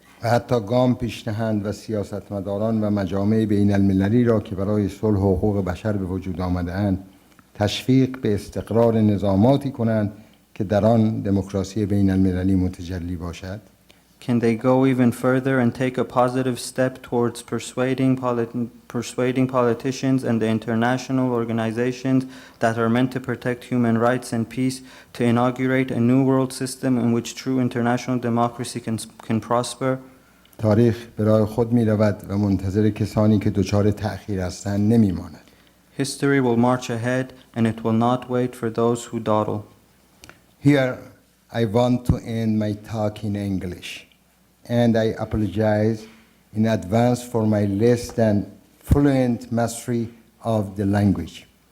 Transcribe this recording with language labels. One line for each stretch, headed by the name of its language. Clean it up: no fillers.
Persian: و حتی گام پیش نهند و سیاستمداران و مجامع بین المللی را که برای صلح و حقوق بشر به وجود آمده‌اند تشویق به استقرار نظاماتی کنند که در آن دموکراسی بین المللی متجلی باشد؟
English: Can they go even further and take a positive step towards persuading politicians and the international organizations that are meant to protect human rights and peace to inaugurate a new world system in which true international democracy can prosper?
Persian: تاریخ به راه خود می رود و منتظر کسانی که دچار تأخیر هستند نمی ماند.
English: History will march ahead and it will not wait for those who dawdle. Here I want to end my talk in English, and I apologize in advance for my less than fluent mastery of the language.